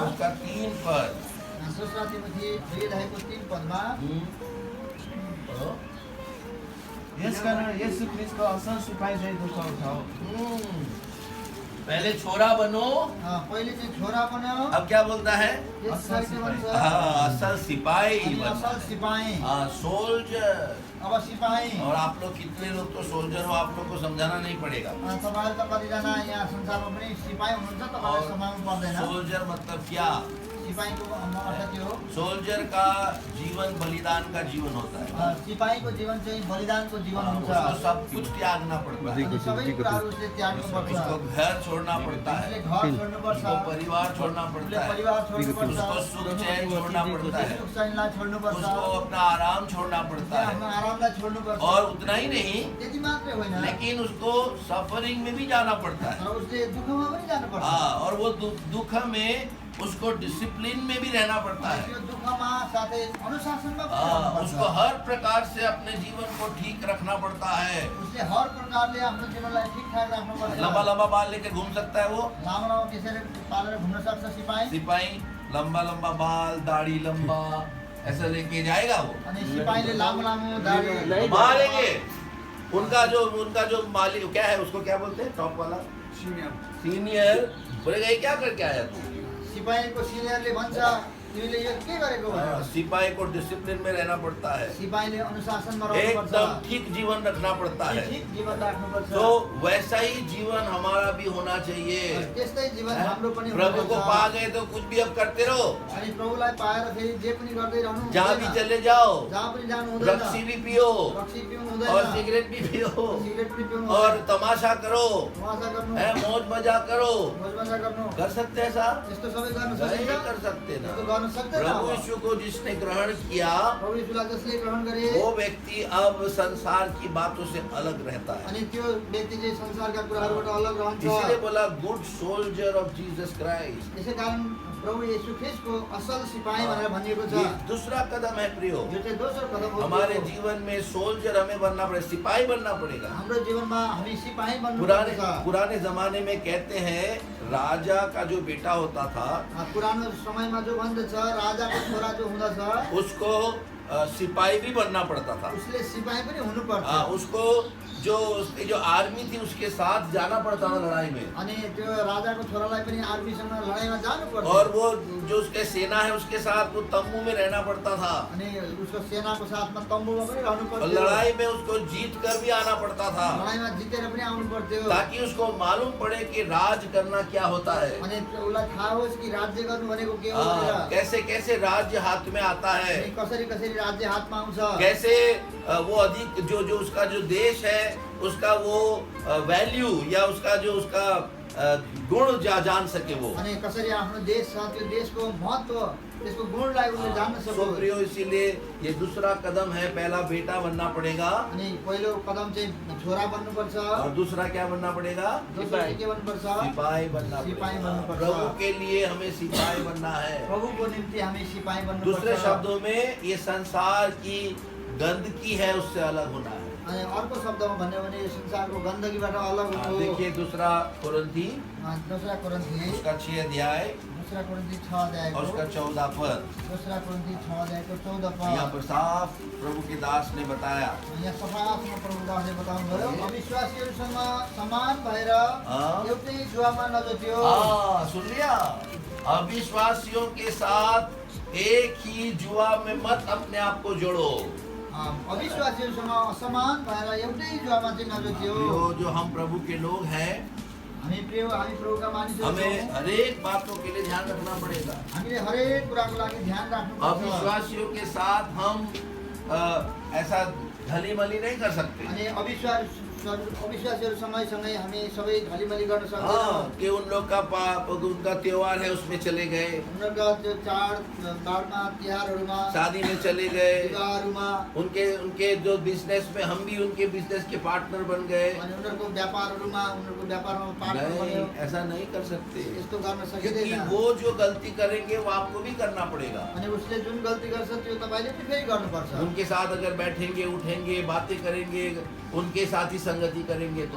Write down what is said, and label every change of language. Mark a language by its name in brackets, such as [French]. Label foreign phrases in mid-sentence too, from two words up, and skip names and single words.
[Hindi] और उसका 3 पद। [Nepali] दोस्रा तिमोथी 2 अध्यायको 3 पदमा, [Hindi] पढ़ो। [Nepali] यसकारण येशू ख्रीष्टको असल सिपाही चाहिँ दुःख उठाओ। [Hindi] पहले छोरा बनो, [Nepali] पहिले चाहिँ छोरा बन्यो, [Hindi] अब क्या बोलता है? [Nepali] त्यसपछि के भन्छ? असल सिपाही अनि [Hindi] बनना। [Nepali] असल सिपाही। [Hindi] सोल्जर। अब सिपाही। और आप लोग कितने लोग तो सोल्जर हो, आप लोग को समझाना नहीं पड़ेगा। [Nepali] तपाईहरु त कतिजना यहाँ संसारमा पनि सिपाही हुनुहुन्छ, तपाईहरुलाई सम्झाउनु पर्दैन। [Hindi] सोल्जर मतलब क्या? [Nepali] सिपाहीको अर्थ के हो? [Hindi] सोल्जर का जीवन बलिदान का जीवन होता है। [Nepali] सिपाहीको जीवन चाहिँ बलिदानको जीवन हुन्छ। [Hindi] उसको सब कुछ त्यागना पड़ता है। [Nepali] अनि सबै कुराहरू उसले त्याग्नुपर्छ। [Hindi] उसको घर छोड़ना पड़ता [Nepali] उसले [Hindi] है, [Nepali] घर छोड्नुपर्छ, [Hindi] उसको परिवार छोड़ना [Nepali] उसले [Hindi] पड़ता है, [Nepali] परिवार छोड्नुपर्छ, [Hindi] उसको सुख चैन छोड़ना पड़ता है, [Nepali] सुख चैनलाई छोड्नुपर्छ, [Hindi] उसको अपना आराम छोड़ना पड़ता [Nepali] आफ्नो [Hindi] है। [Nepali] आरामलाई छोड्नुपर्छ। [Hindi] और उतना ही नहीं, [Nepali] त्यति मात्रै होइन, [Hindi] लेकिन उसको सफरिंग में भी जाना पड़ता है। [Nepali] तर उसले दुःखमा पनि जानुपर्छ। [Hindi] और वो दुख में उसको डिसिप्लिन में भी रहना पड़ता है। [Nepali] त्यो दुःखमा साथै अनुशासनमा पनि रहनुपर्छ। [Hindi] उसको हर प्रकार से अपने जीवन को ठीक रखना पड़ता है। [Nepali] उसले हर प्रकारले आफ्नो जीवनलाई ठिकठाक राख्नुपर्छ। [Hindi] लंबा लंबा बाल लेके घूम सकता है वो [Nepali] लामो लामो केसरी पालेर घुम्न सक्छ सिपाही। सिपाही? [Hindi] लंबा लंबा बाल, दाढ़ी लंबा ऐसा लेके जाएगा वो? [Nepali] अनि सिपाहीले लामो लामो दाढी [Hindi] मारेंगे। उनका जो मालिक क्या है, उसको क्या बोलते हैं? टॉप वाला सीनियर बोलेगा ये क्या करके आया तू? [Nepali] सिपाहीको सिनियरले भन्छ तिमीले यो के गरेको भनेर [Hindi] सिपाही को डिसिप्लिन में रहना पड़ता है, [Nepali] सिपाहीले अनुशासनमा रहनुपर्छ [Hindi] एकदम ठीक जीवन रखना पड़ता है। [Nepali] ठीक जीवन राख्नुपर्छ [Hindi] तो वैसा ही जीवन हमारा भी होना चाहिए। [Nepali] त्यस्तै जीवन हाम्रो पनि [Hindi] प्रभु को [Nepali] हुनुपर्छ। [Hindi] पा गए तो कुछ भी अब करते रहो, [Nepali] अनि प्रभुलाई पाएर फेरि जे पनि गर्दै रहनु [Hindi] जहाँ भी [Nepali] हुँदैन। [Hindi] चले जाओ, [Nepali] जहाँ पनि जानु हुँदैन [Hindi] रक्सी भी पियो [Nepali] रक्सी पिउनु [Hindi] और [Nepali] हुँदैन [Hindi] सिगरेट भी पियो [Nepali] सिगरेट पनि पिउनु [Hindi] और [Nepali] हुँदैन [Hindi] तमाशा करो, [Nepali] तमासा गर्नु [Hindi] मौज मजा करो। [Nepali] मजमजा गर्नु [Hindi] कर सकते हैं ऐसा? [Nepali] यस्तो सबै गर्न [Hindi] नहीं [Nepali] सकिन्छ [Hindi] कर सकते ना। [Nepali] यस्तो गर्न सक्दैन [Hindi] प्रभु यीशु को जिसने ग्रहण किया, [Nepali] प्रभु यीशुलाई जसले ग्रहण गरे [Hindi] वो व्यक्ति अब संसार की बातों से अलग रहता है। [Nepali] अनि त्यो व्यक्ति चाहिँ संसारका कुराहरूबाट अलग रहन्छ [Hindi] इसीलिए बोला [English] good soldier of Jesus Christ. [Nepali] यसै कारण प्रभु येशू ख्रिस्टको असल सिपाही भनेर भनिएको छ [Hindi] ये दूसरा कदम है प्रियो। [Nepali] यो चाहिँ दोस्रो कदम हो [Hindi] हमारे जीवन में सोल्जर हमें बनना पड़ेगा, सिपाही बनना पड़ेगा। [Nepali] हाम्रो जीवनमा हामी सिपाही बन्नु [Hindi] पुराने [Nepali] पर्छ [Hindi] पुराने जमाने में कहते हैं राजा का जो बेटा होता था [Nepali] पुरानो समयमा जो भन्दछ राजाको छोरा जो हुँदछ [Hindi] उसको सिपाही भी बनना पड़ता था। [Nepali] उसले सिपाही पनि हुनुपर्छ [Hindi] उसको उसकी जो आर्मी थी उसके साथ जाना पड़ता था लड़ाई में, [Nepali] अनि त्यो राजाको छोरालाई पनि आर्मीसँग लडाईँमा जानु पर्छ [Hindi] और वो जो उसके सेना है उसके साथ वो तंबू में रहना पड़ता था, [Nepali] अनि उसको सेनाको साथमा तम्बुमा पनि रहनु [Hindi] और [Nepali] पर्थ्यो [Hindi] लड़ाई में उसको जीत कर भी आना पड़ता था, [Nepali] लडाईँमा जितेर पनि आउनु पर्थ्यो [Hindi] ताकि उसको मालूम पड़े कि राज करना क्या होता है। [Nepali] अनि उसलाई थाहा होस् कि राज्य गर्नु भनेको के हो भनेर [Hindi] कैसे कैसे राज्य हाथ में आता है, [Nepali] अनि कसरी कसरी राज्य हातमा आउँछ [Hindi] कैसे वो अधिक जो उसका जो देश है उसका वो वैल्यू या उसका जो उसका गुण जान सके वो। [Nepali] अनि कसरी आफ्नो देश छ त्यो देशको महत्त्व त्यसको गुणलाई उसले जान्न [Hindi] सो [Nepali] सकोस् [Hindi] प्रियो, इसीलिए ये दूसरा कदम है, पहला बेटा बनना पड़ेगा [Nepali] अनि पहिलो कदम चाहिँ छोरा बन्नुपर्छ [Hindi] और दूसरा क्या बनना पड़ेगा? [Nepali] दोस्रो चाहिँ के बन्नुपर्छ [Hindi] सिपाही बनना [Nepali] सिपाही [Hindi] पड़ेगा। [Nepali] बन्नुपर्छ। [Hindi] प्रभु के लिए हमें सिपाही बनना है। [Nepali] प्रभुको निम्ति हामी सिपाही [Hindi] दूसरे [Nepali] बन्नुपर्छ [Hindi] शब्दों में ये संसार की गंदगी है उससे अलग होना है। [Nepali] अनि अर्को शब्दमा भन्यो भने यो संसारको गन्दगीबाट अलग हुनु [Hindi] देखिए दूसरा कुरिन्थी [Nepali] दोस्रा कोरिन्थी [Hindi] उसका 6 अध्याय [Nepali] दोस्रा कोरिन्थी 6 अध्यायको [Hindi] और उसका 14 पद, [Nepali] दोस्रा कोरिन्थी 6 अध्यायको 14 [Hindi] यहाँ [Nepali] पद [Hindi] पर साफ प्रभु के दास ने बताया। [Nepali] यहाँ सफासँग प्रभुदासले बताउनुभयो अविश्वासीहरूसँग समान भएर एउटै जुवामा नजोत्यो [Hindi] सुन लिया, अविश्वासियों के साथ एक ही जुआ में मत अपने आप को जोड़ो। [Nepali] अविश्वासीहरूसँग असमान भएर एउटै जुवामा चाहिँ नजोत्यो [Hindi] जो हम प्रभु के लोग हैं, [Nepali] हामी प्रभुका मानिसहरू [Hindi] हमें [Nepali] छौँ। [Hindi] हरेक बातों के लिए ध्यान रखना पड़ेगा। [Nepali] हामीले हरेक कुराको लागि ध्यान राख्नुपर्छ [Hindi] अविश्वासियों के साथ हम ऐसा ढली मली नहीं कर सकते। [Nepali] अनि अविश्वासीहरू सँगै हामी सबै ढलिमली गर्न सक्दैनौँ [Hindi] कि उन लोग का उनका त्योहार है उसमें चले गए, [Nepali] उनीहरूका त्यो चाडबाडमा तिहारहरूमा [Hindi] शादी में चले गए, [Nepali] विवाहहरूमा [Hindi] उनके जो बिजनेस में हम भी उनके बिजनेस के पार्टनर बन गए। [Nepali] अनि उनीहरूको व्यापारमा पार्टनर बन्यो [Hindi] नहीं, ऐसा नहीं कर सकते, [Nepali] यस्तो गर्न [Hindi] क्योंकि [Nepali] सकिँदैन [Hindi] वो जो गलती करेंगे वो आपको भी करना पड़ेगा। [Nepali] अनि उसले जुन गल्ती गर्छ त्यो तपाईँले पनि फेरि गर्नुपर्छ [Hindi] उनके साथ अगर बैठेंगे उठेंगे बातें करेंगे उनके साथ ही संगति करेंगे तो